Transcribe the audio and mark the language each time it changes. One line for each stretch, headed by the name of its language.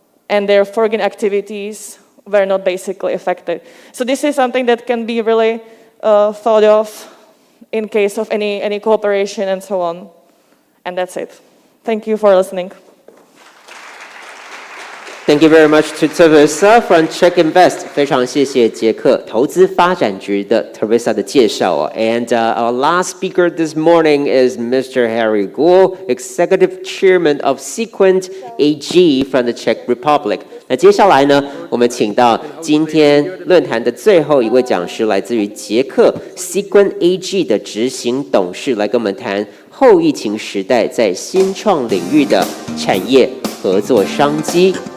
English: And their foreign activities were not basically affected. So this is something that can be really thought of in case of any cooperation and so on. And that's it. Thank you for listening. Thank you very much to Teresa from Czech Invest.
Chinese: 非常谢谢捷克投资发展局的 Teresa 的介绍哦。
English: And our last speaker this morning is Mr. Harry Guo, Executive Chairman of Sequent AG from the Czech Republic.
Chinese: 那接下来呢，我们请到今天论坛的最后一位讲师，来自于捷克 Sequent AG 的执行董事，来跟我们谈后疫情时代在新创领域的产业合作商机。